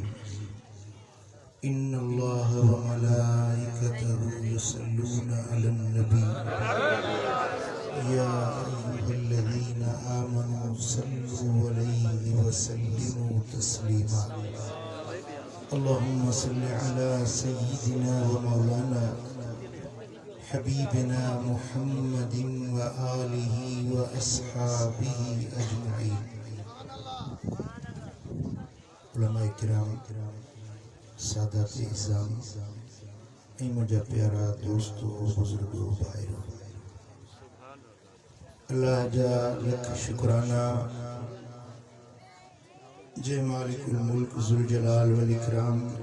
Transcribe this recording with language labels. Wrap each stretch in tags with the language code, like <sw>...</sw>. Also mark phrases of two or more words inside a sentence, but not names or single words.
<ar>إن الله وملائكته يصلون على النبي يا أيها الذين آمنوا صلوا عليه وسلموا تسليما. اللهم صل على سيدنا ومولانا حبيبنا محمد وآله وأصحابه أجمعين.</ar> <sd>علماء کرام सादात इज़ाम ऐं मुंहिंजा प्यारा दोस्तो बुज़ुर्गो भाइरो, अल्लाह जा लख शुक्राना जे</sd> <ar>مالك الملك ذو الجلال والإكرام</ar>